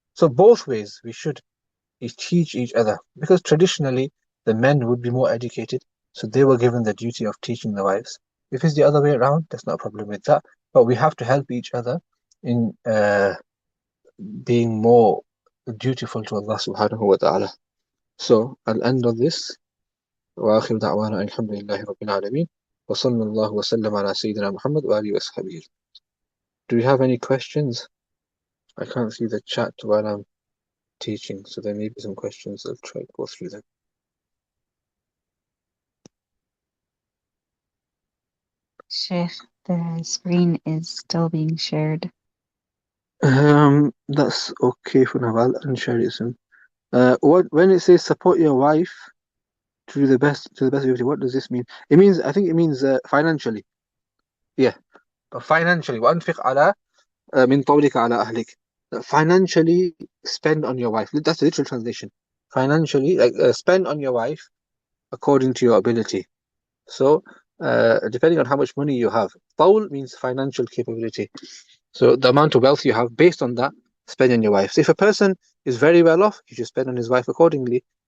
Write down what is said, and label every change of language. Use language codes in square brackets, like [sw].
[en] So both ways, we should teach each other, because traditionally the men would be more educated, so they were given the duty of teaching the wives. If it's the other way around, there's no problem with that, but we have to help each other in being more dutiful to Allah subhanahu wa ta'ala. So I'll end on this. [ar] وآخر دعوانا الحمد لله رب العالمين وصلى الله وسلم على سيدنا محمد وآله وصحبه. [en] Do you have any questions? I can't see the chat while I'm teaching, so there may be some questions. I'll try to go through them. Shaykh, the screen is still being shared. That's okay for now. I'll unshare it soon. When it says support your wife to the best of your ability, what does this mean? I think it means financially. Yeah, financially. [ar] وأنفق على من طولك على أهلك. [en] Financially spend on your wife. That's the literal translation. Financially, like spend on your wife according to your ability. So, depending on how much money you have, طول means financial capability. So the amount of wealth you have, based on that, spend on your wife. So if a person is very well off, he should spend on his wife accordingly.